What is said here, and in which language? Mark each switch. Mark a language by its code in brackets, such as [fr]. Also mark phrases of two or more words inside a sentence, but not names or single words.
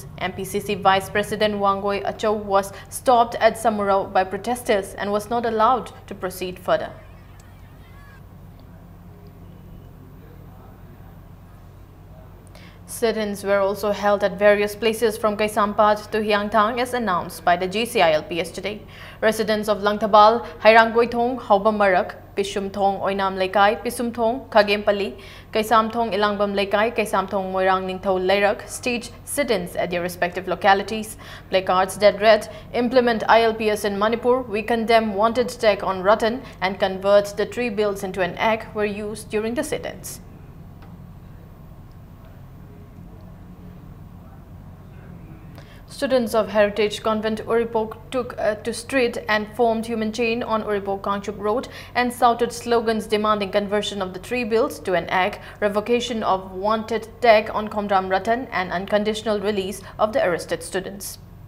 [en] MPCC Vice President Wangoi Achow was stopped at Samurao by protesters and was not allowed to proceed further. Sit-ins were also held at various places from Kaisampad to Hyangthang as announced by the GCILPS today. Residents of Langtabal, Hairanggoithong, Haubamarak, Pisumthong, Oinam Lekai, Pisumthong, Khagempali, Kaisamthong, Ilangbam Lekai, Kaisamthong, Moirang Ningthau Leirak staged sit-ins at their respective localities. Placards that read, "Implement ILPS in Manipur, we condemn wanted attack on Ratan and convert the 3 bills into an act" were used during the sit-ins. Students of Heritage Convent Uripok took to street and formed human chain on Uripok Kangchup Road and shouted slogans demanding conversion of the 3 bills to an act, revocation of wanted tag on Khomram Ratan and unconditional release of the arrested students.